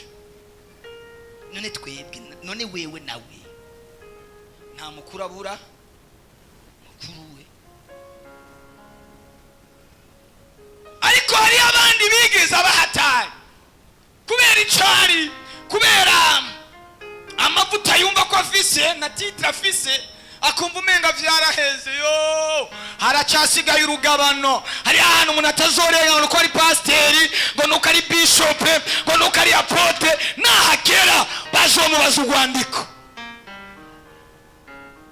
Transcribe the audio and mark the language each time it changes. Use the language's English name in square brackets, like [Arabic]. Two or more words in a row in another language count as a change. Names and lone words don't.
[Rundi] None twebwe none wewe nawe nta mukuru abura mukuru we. Ariko hari abandi bigeze abahatari kubera icari, kubera amavuta yumva ko afise na titre afise, akumva umenga vyaraheze. Yo haracasigaye urugabano. Hari ahantu umuntu atazorenga ngo ari pasiteri, ngo nuko ari bishop, ngo nuko ari apotre, nahagera bazomubaza urwandiko.